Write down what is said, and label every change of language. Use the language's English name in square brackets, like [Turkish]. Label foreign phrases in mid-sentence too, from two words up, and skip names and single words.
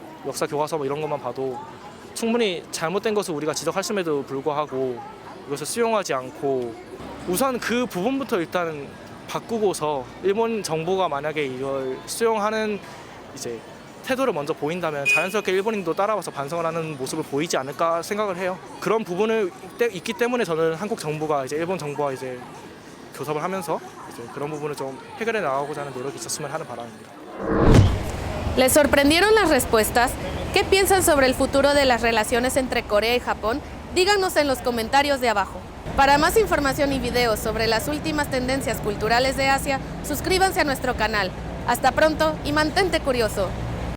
[Korean] 역사 교과서 뭐 이런 것만 봐도 충분히 잘못된 것을 우리가 지적했음에도 불구하고 이것을 수용하지 않고 우선 그 부분부터 일단 바꾸고서 일본 정부가 만약에 이걸 수용하는 이제 태도를 먼저 보인다면 자연스럽게 일본인도 따라와서 반성을 하는 모습을 보이지 않을까 생각을 해요. 그런 부분을 있기 때문에 저는 한국 정부가 이제 일본 정부와 이제 교섭을 하면서 이제 그런 부분을 좀 해결해 나가고자 하는 노력이 있었으면 하는 바람입니다. [Spanish] ¿Les sorprendieron las respuestas? ¿Qué piensan sobre el futuro de las relaciones entre Corea y Japón? Díganos en los comentarios de abajo. Para más información y videos sobre las últimas tendencias culturales de Asia, suscríbanse a nuestro canal. Hasta pronto y mantente curioso.